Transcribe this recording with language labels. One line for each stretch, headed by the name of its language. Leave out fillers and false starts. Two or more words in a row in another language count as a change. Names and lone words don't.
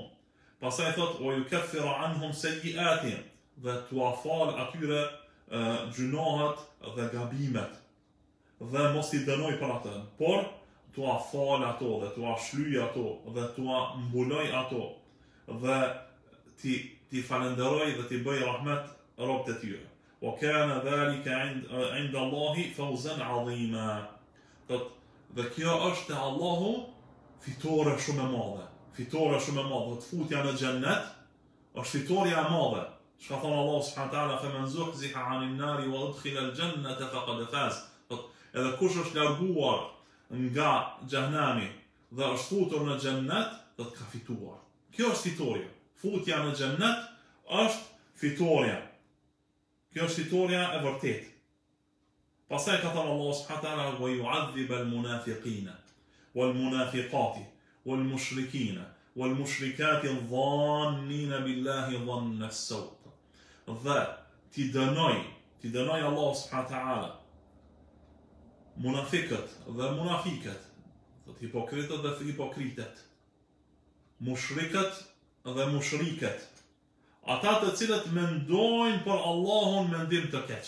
Albanian: Pastaj thot
Arabic: ويكفر عنهم سيئاتهم,
Albanian: dhe t'u afal atyre gjunahet dhe gabimet, dhe mos t'i dënoj për atë, por t'u afal ato dhe t'u shlyj ato dhe t'u mbuloj ato dhe t'i falenderoj dhe t'i bëj rahmet robët e tyre.
Arabic: وكان ذلك عند الله فوزا عظيما.
Albanian: Dhe kjo është te Allahu fitore shumë e madhe. Fitore shumë e madhe. Të futja në xhennet është fitoria e madhe. Çka thon Allahu
Arabic: سبحانه وتعالى, "فمن زحزح عن النار وأدخل الجنة فقد فاز."
Albanian: Edhe kush është larguar nga xhenami dhe është futur në xhennet, do të ka fituar. Kjo është fitoria. Futja në xhennet është fitoria. Kjo është fitoria e vërtetë. Pastaj ka thënë Allahu
Arabic: سبحانه وتعالى ويعذب المنافقين والمنافقات والمشركين والمشركات الظانين بالله ظن السوء.
Albanian: Dhe ti dënoj Allahu
Arabic: سبحانه وتعالى
Albanian: munafiqët dhe munafiqet, thot hipokritët dhe hipokritet, mushrikët dhe mushriket, ata të cilët mendojnë për Allahun mendim të keq.